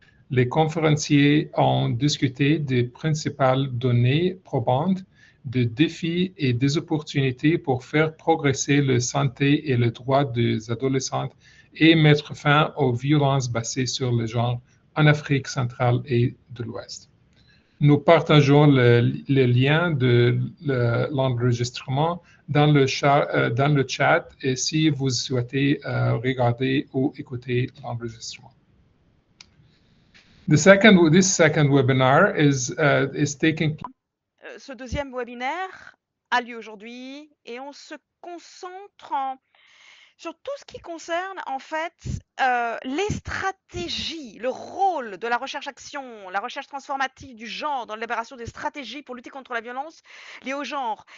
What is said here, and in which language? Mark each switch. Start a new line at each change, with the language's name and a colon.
French: Les conférenciers ont discuté des principales données probantes, des défis et des opportunités pour faire progresser la santé et les droits des adolescentes et mettre fin aux violences basées sur le genre en Afrique centrale et de l'Ouest. Nous partageons le lien de l'enregistrement dans le chat et si vous souhaitez regarder ou écouter l'enregistrement.
English: This second webinar is taking place.
French: Ce deuxième webinaire a lieu aujourd'hui et on se concentre sur tout ce qui concerne en fait les stratégies, le rôle de la recherche-action, la recherche transformative du genre dans l'élaboration des stratégies pour lutter contre la violence liée au genre.